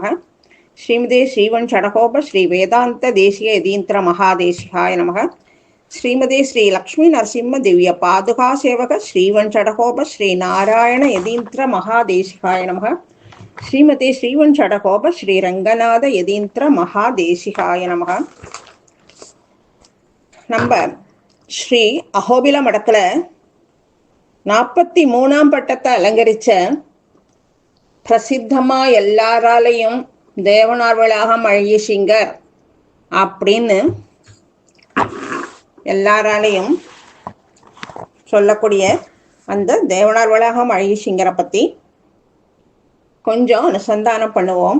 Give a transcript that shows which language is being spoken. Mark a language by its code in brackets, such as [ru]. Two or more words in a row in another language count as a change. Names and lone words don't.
[sa] श्रीमदे श्रीवन् षडकोप श्री वेदांत देशीय यदीन्द्र महादेशिकाय नमः। श्रीमदे श्री लक्ष्मी नरसिंह दिव्य पादुका सेवक श्रीवन् षडकोप श्री नारायण यदीन्द्र महादेशिकाय नमः। श्रीमदे श्रीवन् षडकोप श्री रंगनाथ यदीन्द्र महादेशिकाय नमः। [ta] நம்ம ஸ்ரீ அஹோபில மடத்துல 43ஆம் பட்டத்தை அலங்கரிச்ச பிரசித்தமா எல்லாராலையும் தேவனார் வளாகம் அழகிய சிங்கர் அப்படின்னு எல்லாராலையும் சொல்லக்கூடிய அந்த தேவனார் வளாகம் அழகிய சிங்கரை பத்தி கொஞ்சம் அனுசந்தானம் பண்ணுவோம்.